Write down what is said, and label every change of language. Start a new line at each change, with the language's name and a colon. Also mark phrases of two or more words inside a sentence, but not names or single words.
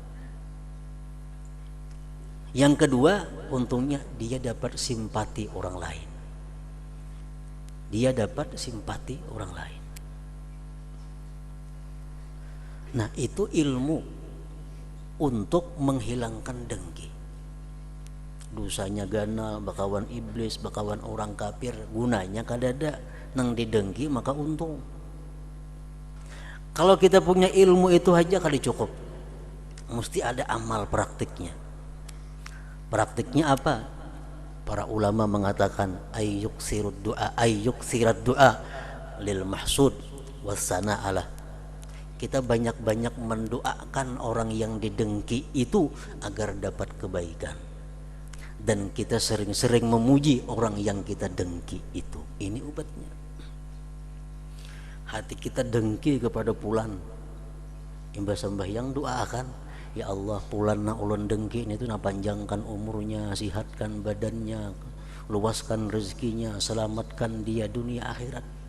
Indonesian: Yang kedua, untungnya dia dapat simpati orang lain. Dia dapat simpati orang lain. Nah, itu ilmu untuk menghilangkan dengki.
Banjar: Dosanya ganal, bakawan iblis, bakawan orang kafir, gunanya kadada nang didengki maka untung.
Indonesian: Kalau kita punya ilmu itu aja kali cukup. Mesti ada amal praktiknya. Praktiknya apa? Para ulama mengatakan
Arabic: أن يكثر الدعاء للمحسود والثناء عليه.
Indonesian: Kita banyak-banyak mendoakan orang yang didengki itu agar dapat kebaikan. Dan kita sering-sering memuji orang yang kita dengki itu. Ini obatnya.
Banjar: Hati kita dengki kepada pulan, imbas sembahyang doakan, ya Allah, pulan na ulun dengki itu na panjangkan umurnya, sihatkan badannya, luaskan rezekinya, selamatkan dia dunia akhirat.